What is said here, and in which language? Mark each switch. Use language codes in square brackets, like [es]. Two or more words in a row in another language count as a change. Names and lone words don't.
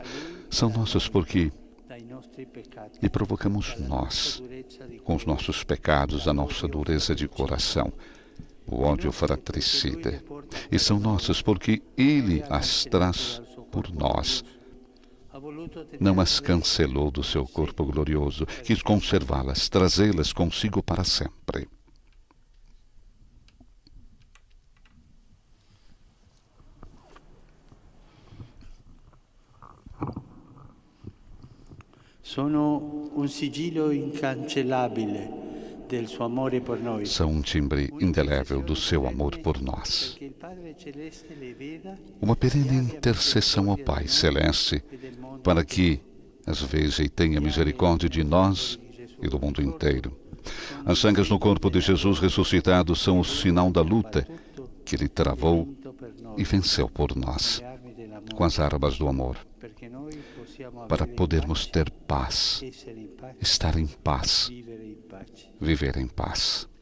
[pt] São nossas porque lhe provocamos nós, com os nossos pecados, a nossa dureza de coração, o ódio fratricida. E são nossas porque Ele as traz por nós. Não as cancelou do seu corpo glorioso, quis conservá-las, trazê-las consigo para sempre. [it] Sono un sigillo incancellabile del suo amore por noi. [pt] São um timbre indelével do seu amor por nós. Uma perene intercessão ao Pai Celeste, para que as veja e tenha misericórdia de nós e do mundo inteiro. As chagas no corpo de Jesus ressuscitado são o sinal da luta que Ele travou e venceu por nós, com as armas do amor, para podermos ter paz, estar em paz, viver em paz.